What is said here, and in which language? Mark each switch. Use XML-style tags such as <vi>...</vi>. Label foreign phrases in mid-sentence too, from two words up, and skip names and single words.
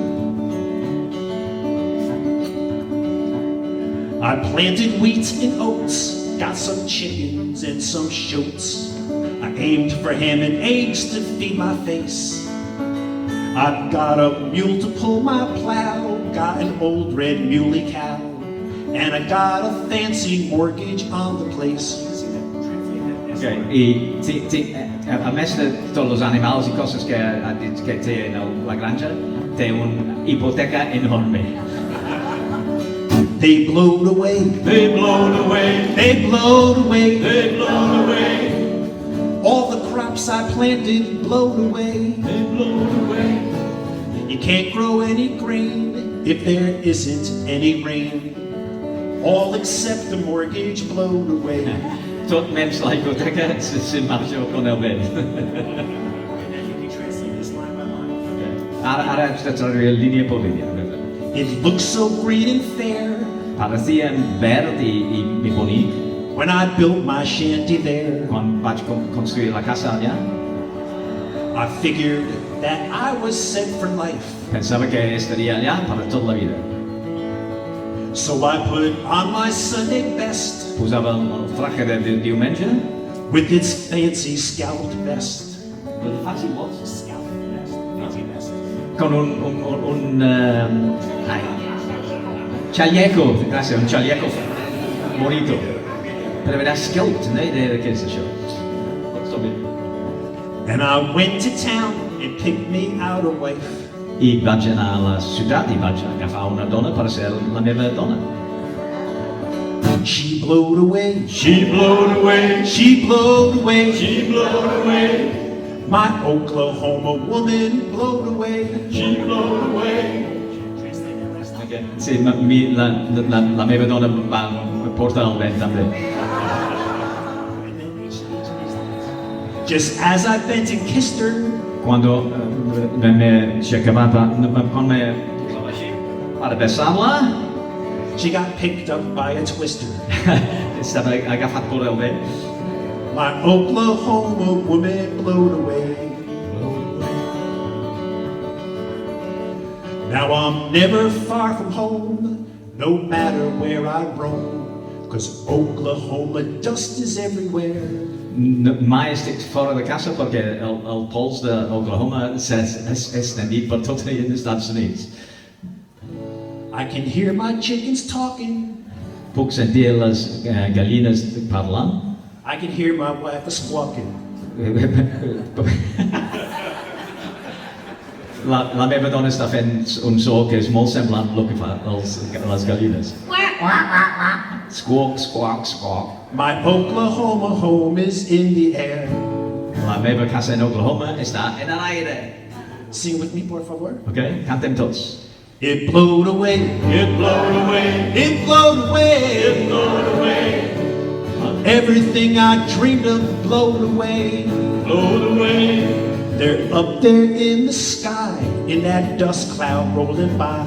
<en>I planted wheat and oats, got some chickens and some shoats. I aimed for ham and eggs to feed my face. I've got a mule to pull my plow, got an old red muley cow, and I got a fancy mortgage on the place. Okay.</en> <ca>A més de tots els animals i coses que ha dit que té en la granja, té una hipoteca enorme.</ca> <en>They blowed away. They blowed away. They blowed away. They blowed away. All the crops I planted blowed away. They blowed away. You can't grow any grain if there isn't any rain. All except the mortgage blowed away.</en> <ca>Tot menys la hipoteca se marxa con el vent. Ara haig de traduir línia per línia.</ca> <en>It looks so green and fair</en> <ca>Parecia verd i bonic</ca> <en>when I built my shanty there.</en> <ca>quan vaig construir la casa allà.</ca> <en>I figured that I was set for life.</en> <ca>Pensava que estaria allà per tota la vida.</ca> <en>So I put on my Sunday best</en> <ca>Posava el traje de diumenge.</ca> <en>with its fancy scalloped vest.</en> <es>Con un chaleco, gràcies, un chaleco bonito.</es> <ca>Però era scalped, no idea de què és això.</ca> <en>And I went to town and picked me out a wife.</en> <ca>I vaig anar a la ciutat i vaig agafar una dona per ser la meva dona.</ca> <en>She blowed away. She blowed away. She blowed away. She blowed away. My Oklahoma woman blowed away. She blowed away. Okay.</en> <ca>Sí, la meva dona va portar el vent també.</ca> <en>Just as I bent and kissed her,</en> <ca>Cuando me acabava para besar-la,</ca> <en>she got picked up by a twister.</en> <ca>estava agafat per el vent.</ca> <en>My Oklahoma woman blowed away. Now I'm never far from home, no matter where I roam, 'cause Oklahoma dust is everywhere.</en> <ca>mai estic fora de casa perquè el pols d'Oklahoma s'ha extendit per tot els Estats Units.</ca> <en>I can hear my chickens talking.</en> <ca>Puc sentir les gallines parlant.</ca> <en>I can hear my wife squawking.</en> <ca>La meva dona està fent un so que és molt semblant al que fa les gallines.</ca> <en>Squawk, squawk, squawk. My Oklahoma home is in the air.</en> <ca>La meva casa en Oklahoma està en l'aire.</ca> <en>Sing with me,</en> <es>por favor.</es> <ca>Okay? Cantem tots.</ca> <en>It blowed away. It blowed away. It blowed away. It blowed away. Everything I dreamed of blowed away. Blowed away. They're up there in the sky, in that dust cloud rolling by.</en>